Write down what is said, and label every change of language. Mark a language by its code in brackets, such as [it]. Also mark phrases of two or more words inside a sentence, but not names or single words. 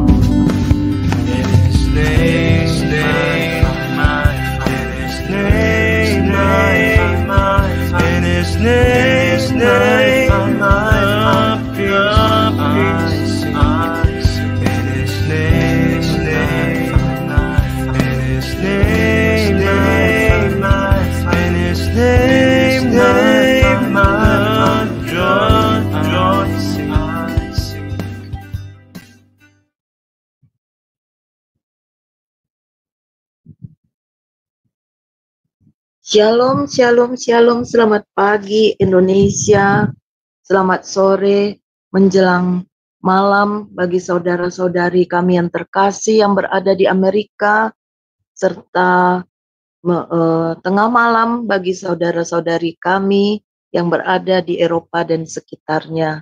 [en] In His name, in His name, in His name, peace. In His name, in His name, in His name, joy sing. Shalom, shalom, shalom. [id] Selamat pagi Indonesia. Selamat sore menjelang malam bagi saudara-saudari kami yang terkasih yang berada di Amerika, serta tengah malam bagi saudara-saudari kami yang berada di Eropa dan sekitarnya.